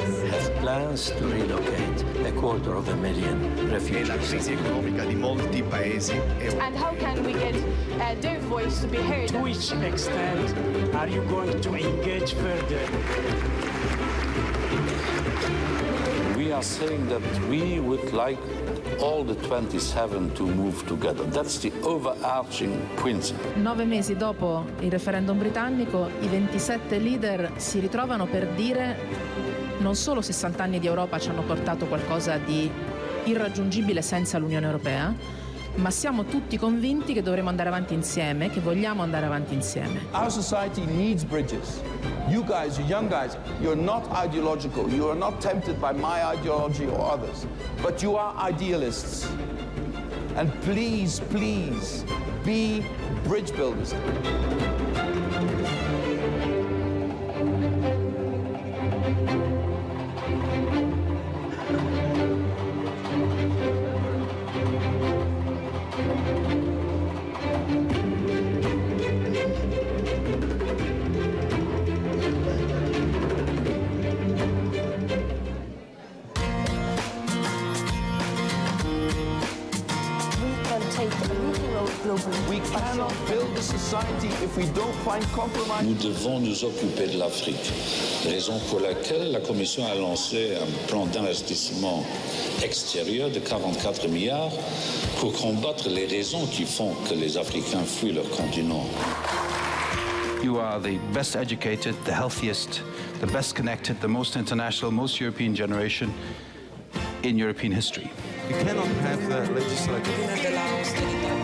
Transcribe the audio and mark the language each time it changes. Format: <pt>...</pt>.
<en>has plans to relocate 250,000 refugees.</en> <it>La crisi economica di molti paesi europei.</it> <en>And how can we get their voice to be heard? To which extent are you going to engage further? We are saying that we would like all the 27 to move together. That's the overarching principle.</en> <it>9 mesi dopo il referendum britannico, i 27 leader si ritrovano per dire non solo 60 anni di Europa ci hanno portato qualcosa di irraggiungibile senza l'Unione Europea, ma siamo tutti convinti che dovremo andare avanti insieme, che vogliamo andare avanti insieme.</it> <en>Our society needs bridges. You guys, you young guys, you're not ideological. You are not tempted by my ideology or others, but you are idealists. And please, please, be bridge builders. We cannot build a society if we don't find compromise.</en> <fr>Nous devons nous occuper de l'Afrique, raison pour laquelle la Commission a lancé un plan d'investissement extérieur de 44 milliards pour combattre les raisons qui font que les Africains fuient leur continent.</fr> <en>You are the best educated, the healthiest, the best connected, the most international, most European generation in European history. You cannot have the legislative.</en>